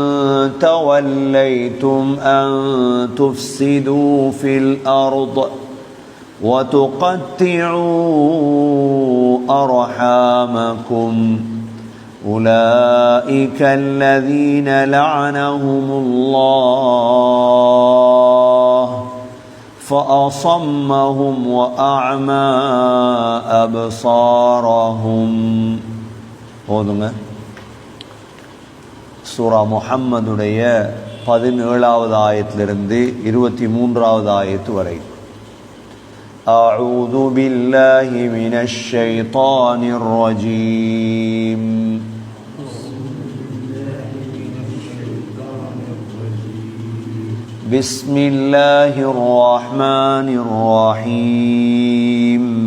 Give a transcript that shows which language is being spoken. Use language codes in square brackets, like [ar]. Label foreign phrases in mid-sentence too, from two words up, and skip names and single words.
[ar] توليتم أن تفسدوا في الأرض وتقطعوا أرحامكم أولئك الذين لعنهم الله فأصمهم وأعمى أبصارهم. [ta] போதுங்க. சூரா முஹம்மதுடைய 17வது ஆயத்திலிருந்து 23வது ஆயத்து வரை. [ar] أعوذ بالله من الشيطان الرجيم. بسم الله الرحمن الرحيم.